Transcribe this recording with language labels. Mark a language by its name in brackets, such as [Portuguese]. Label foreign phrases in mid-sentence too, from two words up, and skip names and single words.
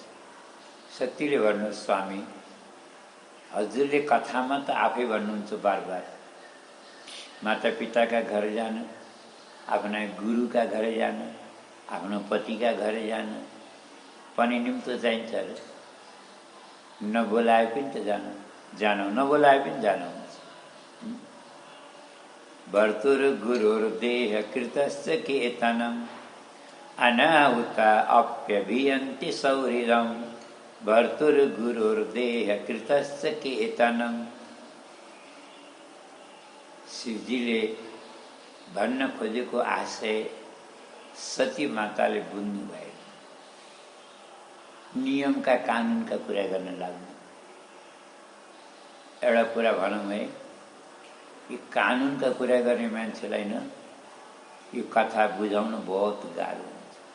[Nepali] सतीले भन्नु, स्वामी हजुरले कथामा त आफै भन्नुहुन्छ बार बार, माता पिताका घर जान, आफ्ना गुरुका घर जान, आफ्नो पतिका घर जान पनि निम्तो चाहिन्छ र। नबोलाए पनि त जान, नबोलाए पनि जान हुन्छ। [Sanskrit] भर्तुर गुरुर देह कृतस्य केतनम अनाहुता अप्यभियन्ति सौहृदम। भर्तुर गुरुर देह कृतस्य केतनम। [Nepali] शिवजीले भन्न खोजेको आशय सती माताले बुझ्नु भयो। नियमका कानुनका कुरा गर्न लाग्नु। एउटा कुरा भनौँ है, यो कानुनका कुरा गर्ने मान्छेलाई न यो कथा बुझाउन बहुत गाह्रो हुन्छ।